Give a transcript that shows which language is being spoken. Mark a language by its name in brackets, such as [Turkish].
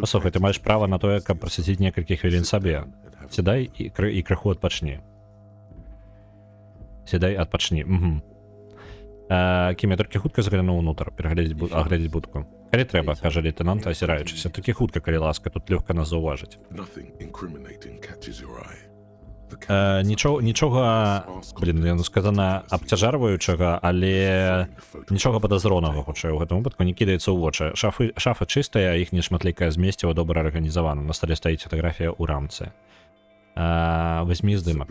[Belarusian] Послухай, ты маеш права на тое, каб прысвяціць некалькі хвілін сабе. Сідай і крыху адпачні. Сідай, адпачні. Кім, я толькі хутка заглянуў унутр, агледзець будку. Калі трэба, кажа лейтенант, азіраючыся. Толькі хутка, калі ласка, тут лёгка нас заўважыць. [English] nothing incriminating catches your eye. [Belarusian] Нічога, яно сказана, абцяжарваючага, але нічога падазронага, хутчэй, у гэтым выпадку не кідаецца ў вочы. Шафа чыстая, іх нешматлікае змесціва добра арганізавана. На стале стаіць фатаграфія ў рамцы. Возьми здымак.